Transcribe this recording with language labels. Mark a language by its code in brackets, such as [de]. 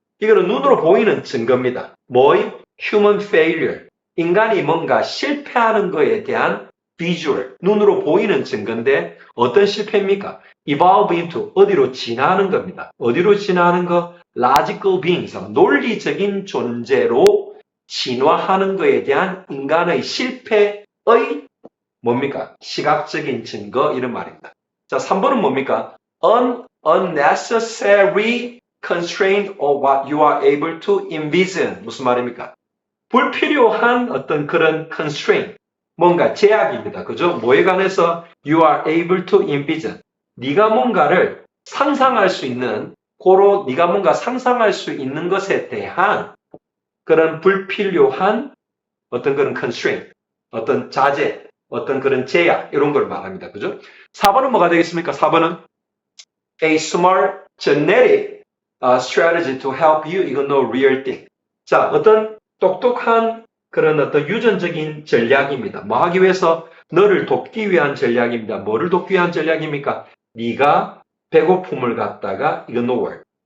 [ko] 이거는 눈으로 보이는 증거입니다. 뭐의? [en] human failure. [ko] 인간이 뭔가 실패하는 거에 대한 visual, 눈으로 보이는 증거인데 어떤 실패입니까? [en] evolve into, [ko] 어디로 진화하는 겁니다. 어디로 진화하는 거? [en] logical beings, [ko] 논리적인 존재로 진화하는 거에 대한 인간의 실패의 뭡니까? 시각적인 증거 이런 말입니다. 자, 3번은 뭡니까? [en] unnecessary constraint of what you are able to envision. [ko] 무슨 말입니까? 불필요한 어떤 그런 constraint, 뭔가 제약입니다. 그죠? 뭐에 관해서 [en] you are able to envision. [ko] 네가 뭔가를 상상할 수 있는 고로 네가 뭔가 상상할 수 있는 것에 대한 그런 불필요한 어떤 그런 constraint, 어떤 자제, 어떤 그런 제약 이런 걸 말합니다. 그죠? 4번은 뭐가 되겠습니까? 4번은 [en] a smart genetic strategy to help you ignore real thing. [ko] 자, 어떤 똑똑한 그런 어떤 유전적인 전략입니다. 뭐 하기 위해서? 너를 돕기 위한 전략입니다. 뭐를 돕기 위한 전략입니까? 네가 배고픔을 갖다가 ignore,